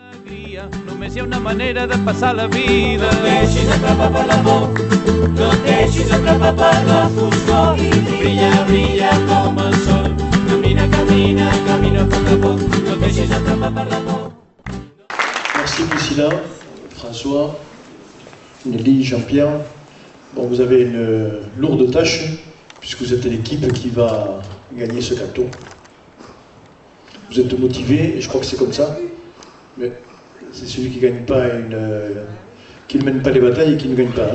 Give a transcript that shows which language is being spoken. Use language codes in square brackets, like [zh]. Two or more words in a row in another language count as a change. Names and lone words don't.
[ca] Només hi ha una manera de passar la vida. No et deixis atrapar per l'amor, no et deixis atrapar per la foscor i brilla, brilla com el sol. Camina, camina, camina a poc a poc, no et deixis atrapar per l'amor. [fr] Merci Priscilla, François, Nelly, Jean-Pierre. Bon, vous avez une lourde tâche, puisque vous êtes l'équipe qui va gagner ce gâteau. Vous êtes motivés, et je crois que c'est comme ça. Mais c'est celui qui ne gagne pas qui ne mène pas les batailles et qui ne gagne pas.